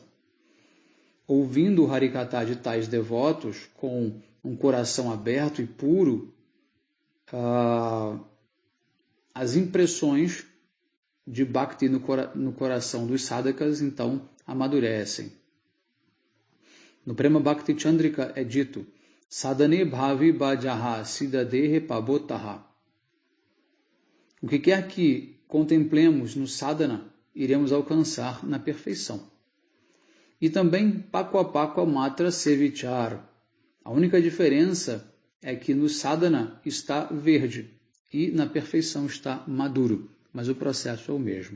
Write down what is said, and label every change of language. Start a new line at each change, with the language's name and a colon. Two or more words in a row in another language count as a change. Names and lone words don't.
Portuguese: Ouvindo o Harikatha de tais devotos com um coração aberto e puro, as impressões de Bhakti no coração dos sadhakas então amadurecem. No Prema Bhakti Chandrika é dito:
Bangla: সাধনে ভাবি যাহা সিদ্ধদেহে পাবে তাহা.
Portuguese: O que quer que contemplemos no sadhana, iremos alcançar na perfeição. E também
Bangla: পক্ক মাত্র সে বিচার.
Portuguese: A única diferença é que no sadhana está verde e na perfeição está maduro, mas o processo é o mesmo.